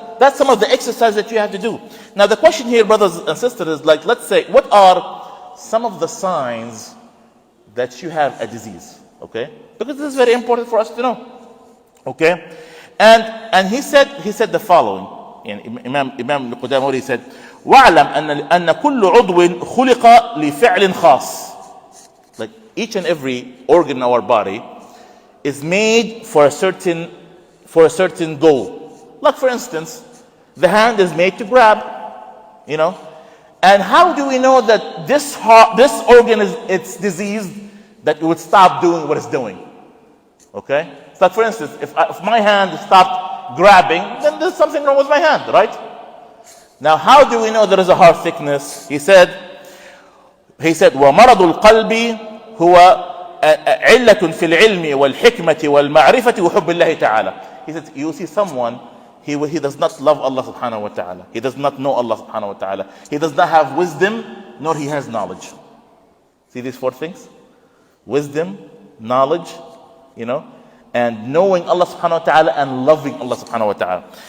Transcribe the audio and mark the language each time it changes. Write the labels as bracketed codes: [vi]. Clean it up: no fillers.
[en] That's some of the exercise that you have to do. Now the question here, brothers and sisters, is like, let's say, what are some of the signs that you have a disease? Okay, because this is very important for us to know. Okay, and he said the following. [ar] Imam Qudamah, [en] he said, [ar] وَاعْلَمْ أَنَّ كُلُّ عُضْوٍ خُلِقَ لِفِعْلٍ خاص. [en] Like each and every organ in our body is made for a certain goal. Like for instance, the hand is made to grab, And how do we know that this organ it's diseased, that it would stop doing what it's doing? Okay? So like for instance, if my hand stopped grabbing, then there's something wrong with my hand, right? Now, how do we know there is a heart sickness? He said, [ar] وَمَرَضُ الْقَلْبِ هُوَ عِلَّةٌ فِي الْعِلْمِ وَالْحِكْمَةِ وَالْمَعْرِفَةِ وَحُبِّ اللَّهِ تَعَالَى. [en] He said, you see someone, he does not love Allah subhanahu wa ta'ala. He does not know Allah subhanahu wa ta'ala. He does not have wisdom, nor he has knowledge. See these 4 things? Wisdom, knowledge, and knowing Allah subhanahu wa ta'ala and loving Allah subhanahu wa ta'ala.